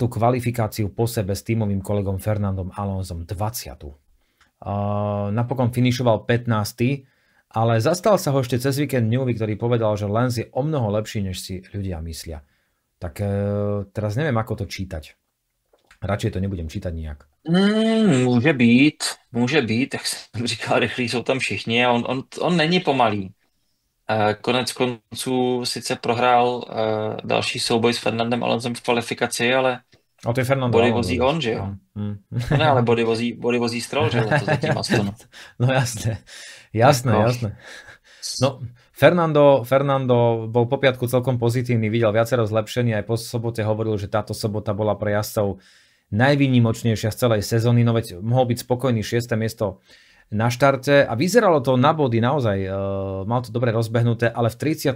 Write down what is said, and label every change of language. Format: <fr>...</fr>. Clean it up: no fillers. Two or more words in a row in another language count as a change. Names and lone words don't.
<sk>kvalifikáciu po sebe s tímovým kolegom Fernandom Alonsom. 20. Napokon finišoval 15. Ale zastal sa ho ešte cez víkend Newey, ktorý povedal, že Lance je o mnoho lepší, než si ľudia myslia. Tak teraz neviem, ako to čítať. Radšej to nebudem čítať nijak.</sk> <cs>Může být, jak jsem říkal, rychlí jsou tam všichni a on není pomalý. Konec konců sice prohrál další souboj s Fernandem Alonsem v kvalifikaci, ale A to je Fernando body Alonso. vozí on, že jo? Ne, ale body vozí Stroll, že jo? To zatím Astonu.</cs> <sk>No jasné. No, Fernando bol po piatku celkom pozitívny, videl viacero zlepšení, aj po sobote hovoril, že táto sobota bola pre jazdcov najvýnimočnejšia z celej sezóny, no veď mohol byť spokojný 6. miesto na štarte a vyzeralo to na body naozaj, mal to dobre rozbehnuté, ale v 38.</sk>